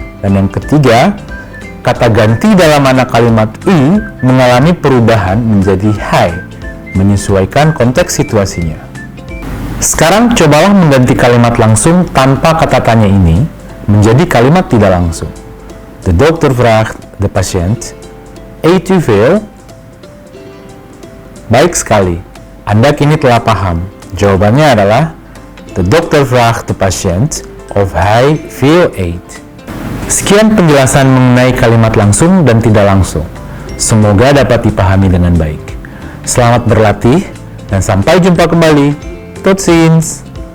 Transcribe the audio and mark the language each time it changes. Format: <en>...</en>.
<id>Dan yang ketiga, kata ganti dalam anak kalimat u mengalami perubahan menjadi hij, menyesuaikan konteks situasinya. Sekarang cobalah mengganti kalimat langsung tanpa kata tanya ini menjadi kalimat tidak langsung.</id> <nl>De dokter vraagt de patiënt, eet u veel?</nl> <id>Baik sekali, Anda kini telah paham. Jawabannya adalah,</id> <nl>de dokter vraagt de patiënt of hij veel eet.</nl> <id>Sekian penjelasan mengenai kalimat langsung dan tidak langsung. Semoga dapat dipahami dengan baik. Selamat berlatih dan sampai jumpa kembali.</id> <nl>Tot ziens!</nl>